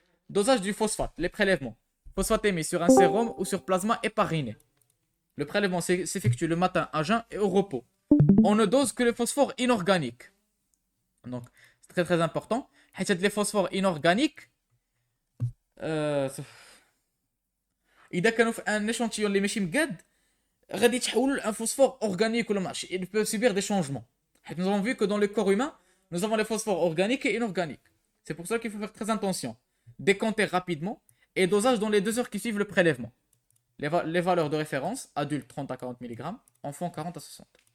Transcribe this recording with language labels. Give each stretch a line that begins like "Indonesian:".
French: Dosage du phosphate, les prélèvements. Phosphate émis sur un sérum ou sur plasma hépariné. Le prélèvement s'effectue le matin à jeun et au repos. On ne dose que le phosphore inorganique. Donc c'est très très important. Les phosphores inorganiques,
Arabic: إذا كانوا في
French: un échantillon
Arabic: اللي ماشي مقاد غادي يتحولوا لان
French: phosphore organique
Arabic: ولا ماشي.
French: Ils peuvent subir des changements. Nous avons vu que dans le corps humain, nous avons les phosphores organiques et inorganiques. C'est pour ça qu'il faut faire très attention. Décompter rapidement et dosage dans les 2 heures qui suivent le prélèvement. Les valeurs de référence, adultes 30 à 40 mg, enfants 40 à 60.